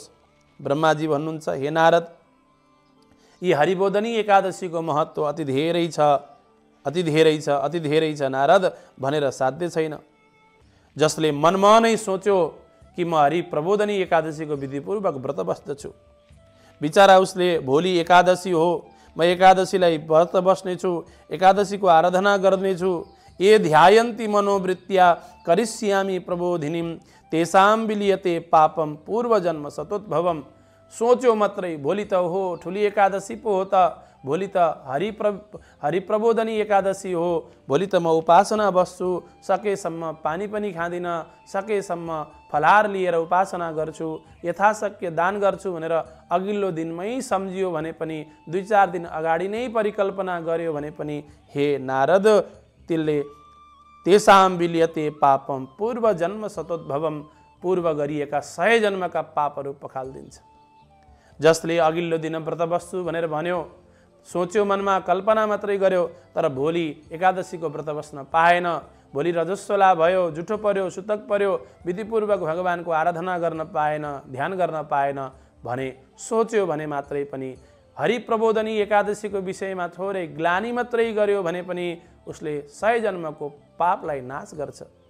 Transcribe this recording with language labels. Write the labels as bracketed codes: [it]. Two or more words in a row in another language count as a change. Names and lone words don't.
[ne] ब्रह्माजी भन्नुहुन्छ, हे नारद, यी हरिबोधनी एकादशीको महत्त्व अति धेरै छ, अति धेरै छ, अति धेरै छ नारद भनेर साध्य छैन। जसले मनमा नै सोच्यो कि म हरिप्रबोधनी एकादशीको विधिपूर्वक व्रत बस्दछु, बिचारा उसले भोलि एकादशी हो, म एकादशीलाई व्रत बस्नेछु, एकादशीको आराधना गर्नेछु, [sa] ये ध्यायन्ति मनोवृत्त्या करिष्यामि प्रबोधिनीं तेषां विलियते पापम पूर्वजन्म सतोद्भवम। [ne] सोच्यो मात्रै, भोलि त हो ठुली एकादशी पो हो त, भोलि त हरिप्रबोधनी एकादशी हो, भोलि त म उपासना बस्छु, सकेसम्म पानी पनि खाँदिनँ, सकेसम्म फलाहार लिएर उपासना गर्छु, यथाशक्य दान गर्छु भनेर अघिल्लो दिनमै सम्झियो भने पनि, 2-4 दिन अगाडि नै परिकल्पना गर्यो भने पनि, हे नारद, त्यसले [sa] तेषां विलियते पापम पूर्व जन्म सतोद्भवम, [ne] पूर्व गरिएका 100 जन्मका पापहरू पखालिदिन्छ। जसले अघिल्लो दिन व्रत बस्छु भनेर भन्यो, सोच्यो, मनमा कल्पना मात्रै गर्यो, तर भोलि एकादशीको व्रत बस्न पाएन, भोलि रजस्वला भयो, जुठो पर्यो, सुतक पर्यो, विधिपूर्वक भगवानको आराधना गर्न पाएन, ध्यान गर्न पाएन भने सोच्यो भने मात्रै पनि, हरिप्रबोधनी एकादशीको विषयमा थोरै ग्लानी मात्रै गर्यो भने पनि उसले 100 जन्मको पापलाई नाश गर्छ।